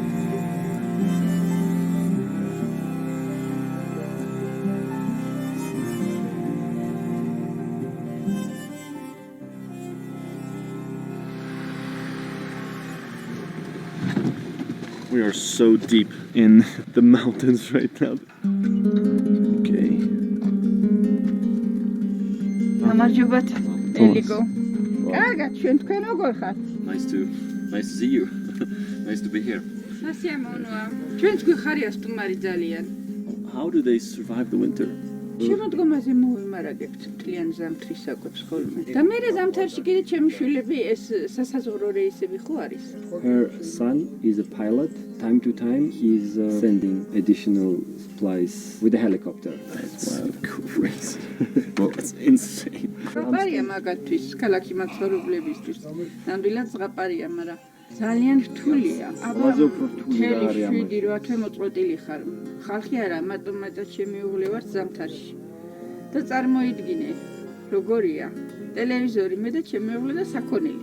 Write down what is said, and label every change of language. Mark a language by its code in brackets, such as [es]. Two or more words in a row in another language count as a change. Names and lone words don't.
[en] We are so deep in the mountains right now. Okay. [ka] გამარჯობათ, ელიკო. კარგად, ჩვენ თქვენ როგორ ხართ? [en] Nice to see you. Nice to be here. [ka] სასიამოვნოა. ჩვენც გვიხარია სტუმარი ძალიან. [en] How do they survive the winter? [ka] შემოდგომაზე მოვიმარაგებთ მთლიან ზამთრის საკვებს ხოლმე. და მერე ზამთარში კიდე ჩემი შვილები ეს სასაზღვრო რეისები ხო არის? [en] Her son is a pilot. Time to time, he's sending additional supplies with a helicopter. That's wild, crazy. Well, it's insane. [ka] ზღაპარია მაგათთვის, ქალაქში მაცხოვრებლებისთვის. ნამდვილად ზღაპარია, მაგრამ ძალიან რთულია. აბა, მთელი 7-8 თვე მოწყვეტილი ხარ. ხალხი არა, მარტო შემიუღლე ვარ ზამთარში. და წარმოიდგინე, როგორია. ტელევიზორი მე და შემიუღლე და საქონელი.